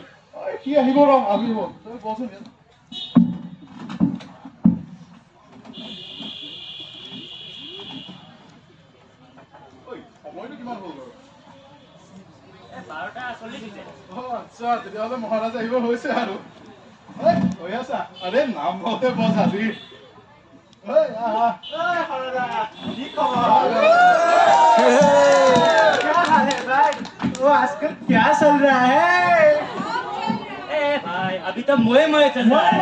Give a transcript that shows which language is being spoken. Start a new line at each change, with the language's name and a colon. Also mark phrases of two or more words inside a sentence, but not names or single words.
Assamese: কি আহিব ৰ আহিব তই কচোন। সময়টো কিমান হ'ল বাৰু? 12:40 হৈছে। আচ্ছা তেতিয়াহ'লে মহাৰাজ আহিব হৈছে আৰু হৈ আছা। আৰে নাম হওঁতে বছ আজি
Hindi: आजकल क्या चल रहा है? भाई अभी तो मोए चल रहा है।